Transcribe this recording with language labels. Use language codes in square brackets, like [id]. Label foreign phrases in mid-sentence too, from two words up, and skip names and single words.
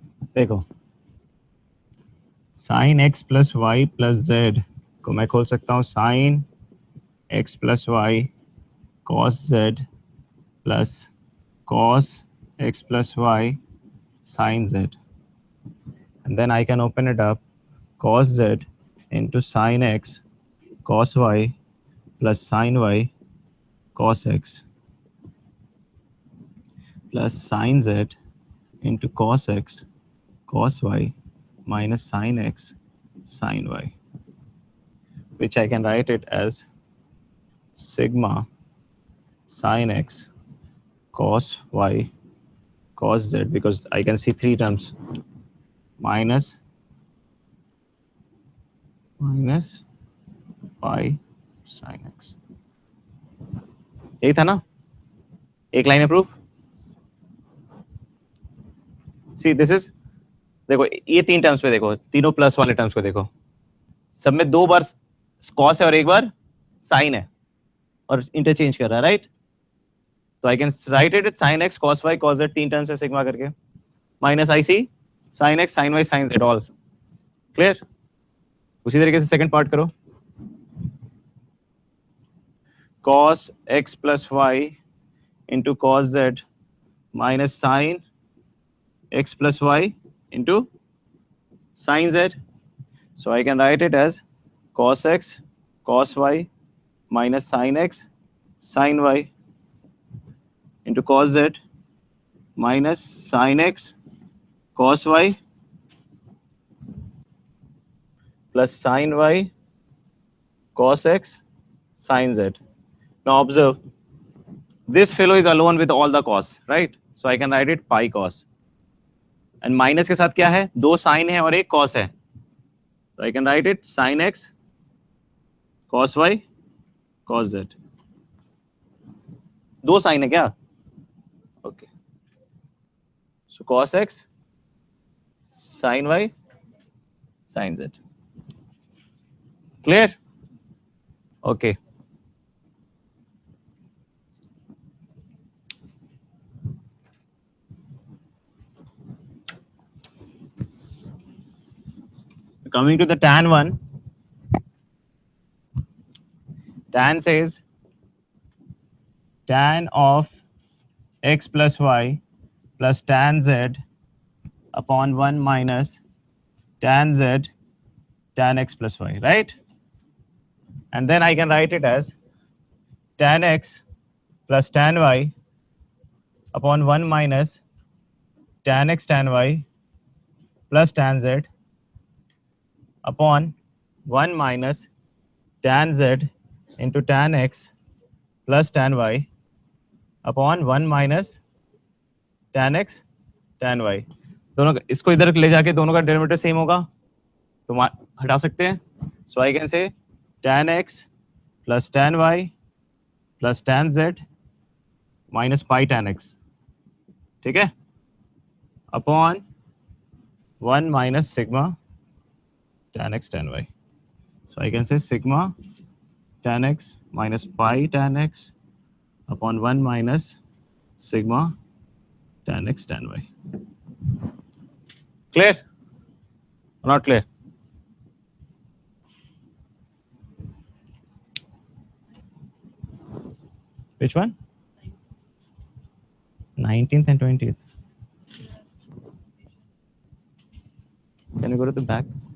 [en] देखो sine x plus y plus z [hi] को मैं खोल सकता हूँ [en] sine x plus y cos z plus cos x plus y sin z, and then I can open it up cos z into sin x cos y plus sin y cos x plus sin z into cos x cos y minus sin x sin y, which I can write it as sigma sin x cos y cos z, because I can see three terms, minus phi sin x. [hi] यही था ना, एक लाइन है प्रूफ. [en] see this is, [hi] देखो ये तीन टर्म्स पे देखो, तीनों प्लस वाले टर्म्स को देखो, सब में दो बार कॉस है और एक बार साइन है और इंटरचेंज कर रहा है, राइट. [en] तो I can write it sine x cos y cos z, [hi] तीन टर्म्स है सिग्मा करके, [en] minus I C sine x sine y sine z, all clear. [hi] उसी तरीके से सेकंड पार्ट करो, [en] cos x plus y into cos z minus sin x plus y into sin z. So I can write it as cos x cos y minus sin x sin y into cos z minus sin x cos y plus sin y cos x sin z. Now observe, this fellow is alone with all the cos, right? So I can write it pi cos. And minus [hi] के साथ क्या है, दो sin है और एक cos है. [en] So I can write it sin x cos y cos z. [hi] दो sin है क्या? [en] Okay. So cos x sin y sin z. Clear? Okay. Coming to the tan one, tan says tan of x plus y plus tan z upon 1 minus tan z tan x plus y, right? And then I can write it as tan x plus tan y upon 1 minus tan x tan y plus tan z upon 1 minus tan z into tan x plus tan y upon 1 minus tan x tan y. [hi] दोनों इसको इधर ले जाके दोनों का [en] derivative same [hi] होगा तो हटा सकते हैं. [en] so I can say tan x plus tan y plus tan z minus pi tan x, [hi] ठीक है, [en] upon 1 minus sigma tan x tan y. So I can say sigma tan x minus pi tan x upon 1 minus sigma tan x tan y. Clear or not clear? Which one? 19th and 20th. Can you go to the back?